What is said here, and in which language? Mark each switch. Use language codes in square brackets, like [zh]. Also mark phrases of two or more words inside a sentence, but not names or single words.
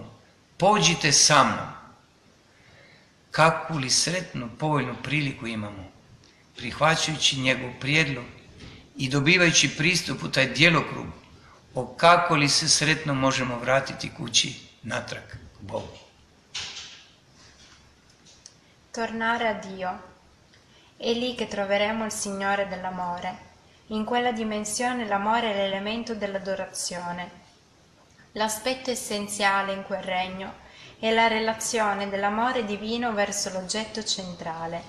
[hr] Pođite sa mnom. Kakvu li sretnu, povoljnu priliku imamo. prihvaćajući njegov prijedlog i dobivajući pristup u taj djelokrug, o kako li se sretno možemo vratiti kući natrag k Bogu. [it] Tornare a Dio. È lì che troveremo il Signore dell'amore. In quella dimensione l'amore è l'elemento dell'adorazione. L'aspetto essenziale in quel regno è la relazione dell'amore divino verso l'oggetto centrale.